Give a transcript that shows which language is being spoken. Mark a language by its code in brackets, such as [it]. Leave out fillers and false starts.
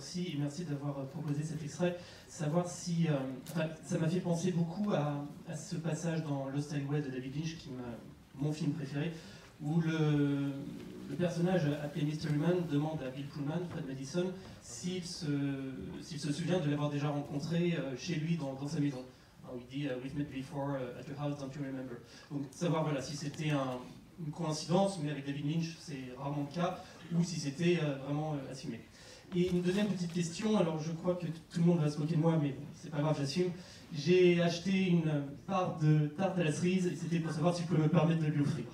[fr] C, et merci d'avoir proposé cet extrait, savoir si, ça m'a fait penser beaucoup à ce passage dans Lost Highway de David Lynch, qui est mon film préféré, où le personnage appelé Mysteryman demande à Bill Pullman, Fred Madison, s'il se souvient de l'avoir déjà rencontré chez lui dans sa maison. Il dit [en] « We've met before at your house, don't you remember ?» [fr] Donc savoir voilà, si c'était une coïncidence, mais avec David Lynch c'est rarement le cas, ou si c'était vraiment assumé. Et une deuxième petite question, alors je crois que tout le monde va se moquer de moi, mais bon, c'est pas grave, j'assume. J'ai acheté une part de tarte à la cerise et c'était pour savoir si je pouvais me permettre de lui offrir.